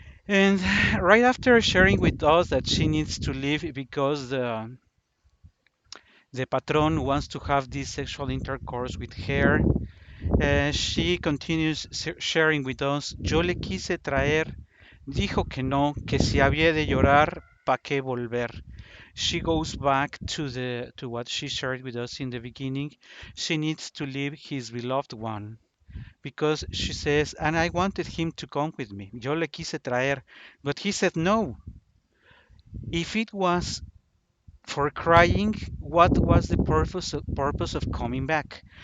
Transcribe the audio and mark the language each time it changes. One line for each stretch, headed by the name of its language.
English: And right after sharing with us that she needs to leave because The patron wants to have this sexual intercourse with her. She continues sharing with us.
Spanish: Yo le quise traer, dijo que no, que si había de llorar, ¿pa' qué volver?
English: She goes back to what she shared with us in the beginning. She needs to leave his beloved one because she says, and I wanted him to come with me. Yo le quise traer, but he said no. If it was for crying, what was the purpose of coming back?